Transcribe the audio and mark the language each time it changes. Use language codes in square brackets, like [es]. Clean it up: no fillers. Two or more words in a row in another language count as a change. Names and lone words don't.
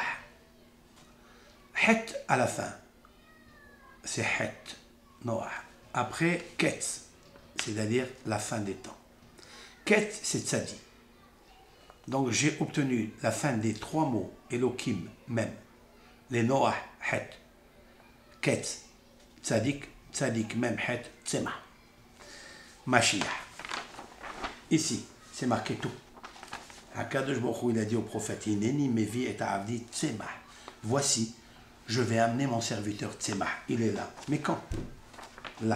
[fr] Het à la fin. C'est Het. Noah. Après, Ketz. C'est-à-dire la fin des temps. Ketz, c'est Tzadi. Donc, j'ai obtenu la fin des trois mots Elohim, même. Les Noah, Het. Ketz. Tzadik, Tzadik, même, Het, Tzemach. Mashiach. Ici, c'est marqué tout. [he] הקדוש ברוך הוא, [fr] il a dit au prophète, [he] הנני מביא את עבדי צמח. [fr] Voici, je vais amener mon serviteur tzemah. Il est là. Mais quand? Là.